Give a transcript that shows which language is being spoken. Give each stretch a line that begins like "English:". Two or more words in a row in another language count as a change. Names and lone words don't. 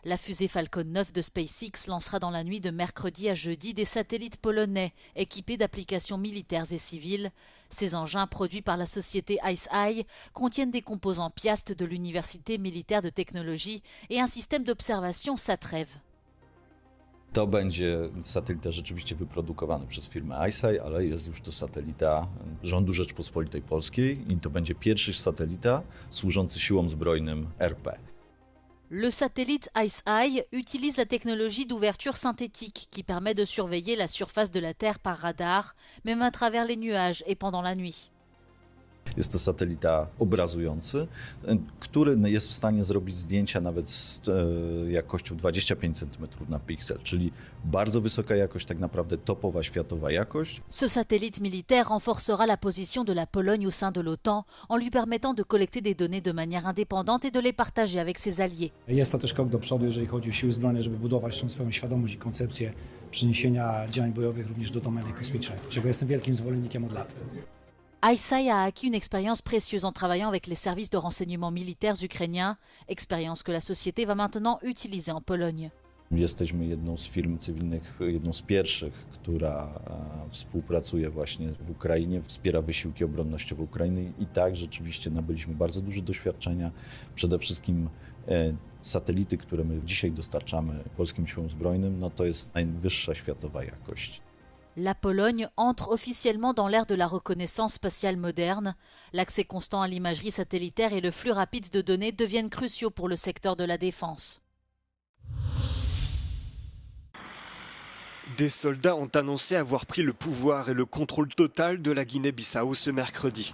French: La fusée Falcon 9 de SpaceX lancera dans la nuit de mercredi à jeudi des satellites polonais équipés d'applications militaires et civiles. Ces engins, produits par la société ICEYE, contiennent des composants Piast de l'Université militaire de technologie et un système d'observation SATREV.
Polish: To będzie satelita rzeczywiście wyprodukowany przez firmę ICEYE, ale jest już to satelita rządu Rzeczpospolitej Polskiej i to będzie pierwszy satelita służący siłom zbrojnym RP.
French: Le satellite ICEYE utilise la technologie d'ouverture synthétique qui permet de surveiller la surface de la Terre par radar, même à travers les nuages et pendant la nuit.
Polish: Jest to satelita obrazujący, który jest w stanie zrobić zdjęcia nawet z jakością 25 cm na piksel, czyli bardzo wysoka jakość, tak naprawdę topowa światowa jakość.
French: Ce satellite militaire renforcera la position de la Pologne au sein de l'OTAN en lui permettant de collecter des données de manière indépendante et de les partager avec ses alliés.
Polish: Jest to też krok do przodu, jeżeli chodzi o siły zbrojne, żeby budować tą swoją świadomość i koncepcję przeniesienia działań bojowych również do domeny kosmicznej, czego jestem wielkim zwolennikiem od lat. ICEYE a acquis une expérience précieuse en travaillant avec les services de renseignement militaires ukrainiens, expérience que la société va maintenant utiliser en Pologne. Jesteśmy jedną z firm cywilnych, jedną z pierwszych, która współpracuje właśnie w Ukrainie, wspiera wysiłki obronnościowe Ukrainy i tak rzeczywiście nabyliśmy bardzo dużo doświadczenia. Przede wszystkim satelity, które my dzisiaj dostarczamy polskim siłom zbrojnym, no to jest najwyższa światowa jakość.
French: La Pologne entre officiellement dans l'ère de la reconnaissance spatiale moderne. L'accès constant à l'imagerie satellitaire et le flux rapide de données deviennent cruciaux pour le secteur de la défense. Des soldats ont annoncé avoir pris le pouvoir et le contrôle total de la Guinée-Bissau ce mercredi.